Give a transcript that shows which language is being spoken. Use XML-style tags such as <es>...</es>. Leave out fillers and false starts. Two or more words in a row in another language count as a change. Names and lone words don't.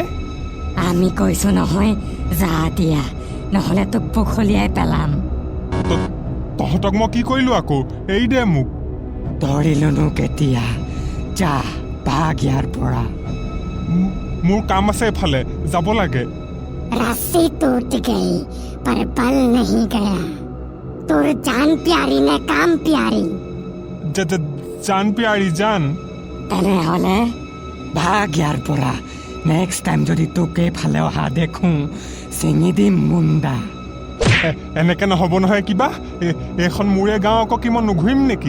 <as>আমি কৈছো নহয়, যা দিয়া, নহ'লে তোক পুখলিয়াই পেলাম। তহঁতক মই কি কৰিলো আকৌ? এৰি দে মোক। ধৰিলোনো কেতিয়া? যা ভাগ ইয়াৰ পৰা। মোৰ কাম আছে এফালে, যাব লাগে।</as> <hi>रस्सी टूट गई पर बल नहीं गया, तोर जान प्यारी ने काम प्यारी?</hi> <as>জান পিয়াৰী জান। তেনেহ'লে ভাগ ইয়াৰ পৰা।</as> <en>next time</en> <as>যদি তোক এইফালে অহা দেখোঁ, চিঙি দিম মুণ্ডা। এনেকে নহ'ব নহয় কিবা। এইখন মোৰে গাঁও, আকৌ কি মই নুঘূৰিম নেকি?</as>